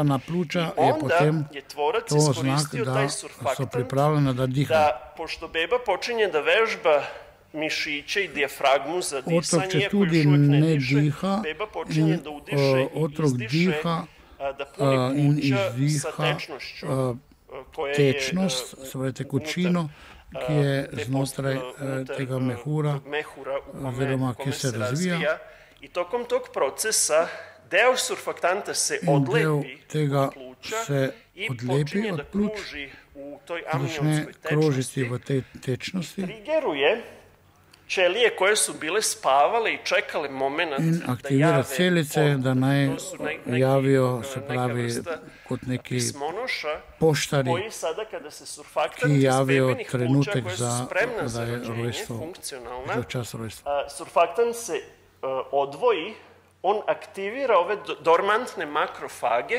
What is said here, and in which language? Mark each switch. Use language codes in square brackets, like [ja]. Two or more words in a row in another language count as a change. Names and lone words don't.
[sr] I onda je tvorac iskoristio taj surfaktant da, pošto beba počinje da vežba mišiće i dijafragmu za disanje, iako još uvijek ne diše, beba počinje da udiše i izdiše, da puni pluća sa tečnošću, [sl] tečnost, svoje tekućino, ki je znotraj tega mehura, oziroma ki se razvija. [sr] I tokom tog procesa deo surfaktanta se odlepi od pluća i počinje da kruži u toj amnionskoj tečnosti. Trigeruje ćelije koje su bile spavale i čekale moment da jave [sl] celice, da naj javijo, se pravi, kot neki poštari, ki javijo trenutek da je rojstvo, za čas rojstva. [sr] Surfaktant se odvoji, on aktivira ove dormantne makrofage.